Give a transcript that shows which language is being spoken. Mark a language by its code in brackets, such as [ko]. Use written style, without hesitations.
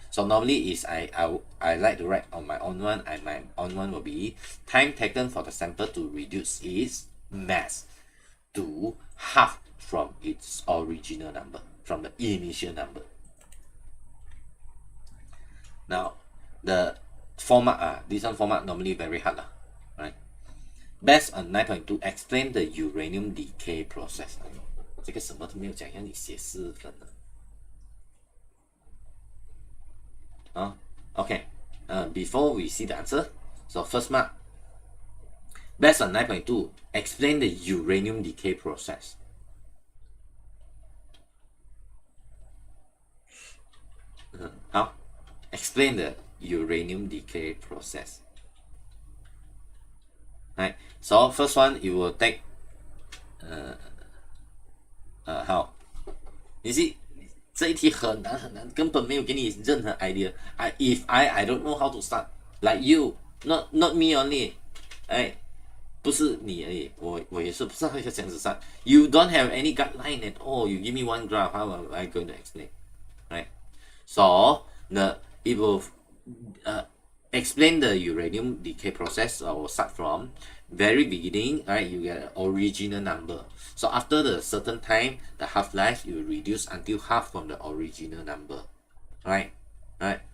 [en] So normally is I like to write on my own one, and my own one will be time taken for the sample to reduce its mass to half from its original number, from the initial number. Now the format, this one format normally very hard, right? Based on 9.2, explain the uranium decay process. [zh] 这个什么都没有讲，让你写4分了。 [en] Okay. Before we see the answer, so first mark. Based on 9.2, explain the uranium decay process. How? Explain the uranium decay process. Right. So first one, you will take [zh] 好， [en] you see [zh] 这一题很难很难，根本没有给你任何 idea. [en] I don't know how to start. Like you, not me only. [zh] 哎，不是你而已，我也是不知道要这样子算。 [en] You don't have any guideline at all. You give me one graph, how am I going to explain? Right? So it will explain the uranium decay process. I will start from very beginning. Right? You get an original number. So after the certain time, the half-life you reduce until half from the original number. Right? Right?